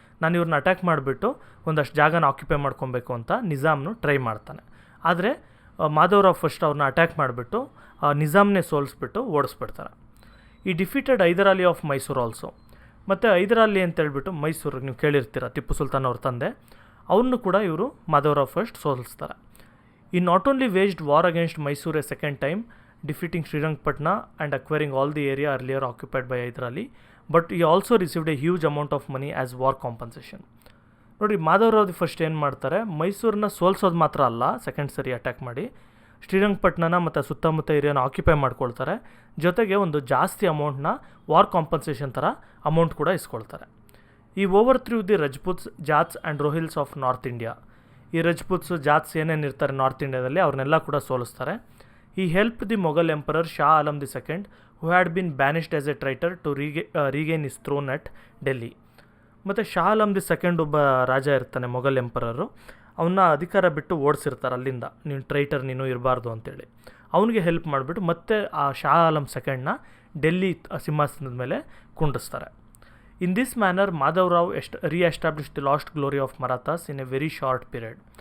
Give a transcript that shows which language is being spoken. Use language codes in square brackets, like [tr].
[kn] ನಾನು ಇವ್ರನ್ನ ಅಟ್ಯಾಕ್ ಮಾಡಿಬಿಟ್ಟು ಒಂದಷ್ಟು ಜಾಗನ ಆಕ್ಯುಪೈ ಮಾಡ್ಕೊಬೇಕು ಅಂತ ನಿಜಾಮ್ನು ಟ್ರೈ ಮಾಡ್ತಾನೆ. ಆದರೆ ಮಾಧವ್ ರಾವ್ ಫಸ್ಟ್ ಅವ್ರನ್ನ ಅಟ್ಯಾಕ್ ಮಾಡಿಬಿಟ್ಟು ನಿಜಾಮ್ನೇ ಸೋಲಿಸ್ಬಿಟ್ಟು ಓಡಿಸ್ಬಿಡ್ತಾರೆ. [en] ಈ defeated Hyder Ali of Mysuru also. [kn] ಮತ್ತು ಹೈದರ್ ಅಲಿ ಅಂತ ಹೇಳ್ಬಿಟ್ಟು ಮೈಸೂರಿಗೆ ನೀವು ಕೇಳಿರ್ತೀರ, ಟಿಪ್ಪು ಸುಲ್ತಾನ್ ಅವ್ರ ತಂದೆ, ಅವ್ರನ್ನೂ ಕೂಡ ಇವರು ಮಾಧವ್ ರಾವ್ ಫಸ್ಟ್ ಸೋಲಿಸ್ತಾರೆ. [en] ಈ not only waged war against Mysuru a second time, defeating Srirangpatna and acquiring all the area earlier occupied by Hyder Ali, but he also received a huge amount of money as war compensation. [kn] ನೋಡಿ, Madhav Rao first ಏನು ಮಾಡ್ತಾರೆ, ಮೈಸೂರನ್ನ ಸೋಲ್ಸೋದು ಮಾತ್ರ ಅಲ್ಲ, second ಸರಿ attack ಮಾಡಿ ಶ್ರೀರಂಗಪಟ್ಟಣನ ಮತ್ತು ಸುತ್ತಮುತ್ತ ಏರಿಯಾನ occupy ಮಾಡ್ಕೊಳ್ತಾರೆ, ಜೊತೆಗೆ ಒಂದು ಜಾಸ್ತಿ ಅಮೌಂಟ್ನ ವಾರ್ ಕಾಂಪನ್ಸೇಷನ್ ಥರ ಅಮೌಂಟ್ ಕೂಡ ಇಸ್ಕೊಳ್ತಾರೆ. [en] ಈ over through the Rajputs, Jats and Rohillas of north India. [kn] ಈ ರಜಪೂತ್ಸು, ಜಾಟ್ಸ್ ಏನೇನು ಇರ್ತಾರೆ ನಾರ್ತ್ ಇಂಡಿಯಾದಲ್ಲಿ ಅವ್ರನ್ನೆಲ್ಲ ಕೂಡ ಸೋಲಿಸ್ತಾರೆ. [en] He helped the Mughal Emperor Shah Alam II, who had been banished as a traitor, to regain his throne at Delhi. [kn] ಮತ್ತು ಶಾ ಆಲಮ್ II ಒಬ್ಬ ರಾಜ ಇರ್ತಾನೆ, ಮೊಘಲ್ ಎಂಪರರು, ಅವನ್ನ ಅಧಿಕಾರ ಬಿಟ್ಟು ಓಡಿಸಿರ್ತಾರೆ ಅಲ್ಲಿಂದ, ನೀನು ಟ್ರೈಟರ್, ನೀನು ಇರಬಾರ್ದು ಅಂತೇಳಿ. ಅವನಿಗೆ ಹೆಲ್ಪ್ ಮಾಡಿಬಿಟ್ಟು ಮತ್ತೆ ಆ ಶಾ ಆಲಮ್ II ಡೆಲ್ಲಿ ಸಿಂಹಾಸನದ ಮೇಲೆ ಕುಂಡಿಸ್ತಾರೆ. [en] In this manner Madhav Rao reestablish the lost glory of Marathas in a very short period.